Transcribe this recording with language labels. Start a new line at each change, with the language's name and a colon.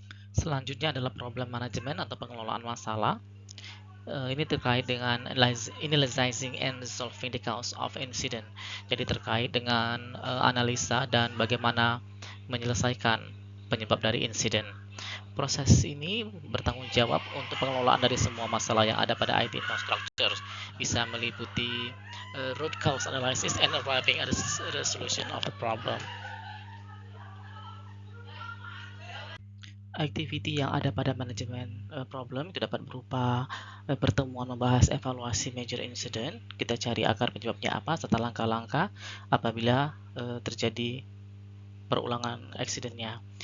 Indonesian: Selanjutnya adalah problem management atau pengelolaan masalah. Ini terkait dengan
English: analyzing and resolving the cause of incident.
Indonesian: Jadi terkait dengan analisa dan bagaimana menyelesaikan penyebab dari insiden. Proses ini bertanggung jawab untuk pengelolaan dari semua masalah yang ada pada IT infrastructure. Bisa meliputi
English: root cause analysis and arriving at a resolution of the problem.
Indonesian: Activity yang ada pada manajemen problem itu dapat berupa pertemuan membahas evaluasi major incident, kita cari akar penyebabnya apa serta langkah-langkah apabila terjadi perulangan accident-nya.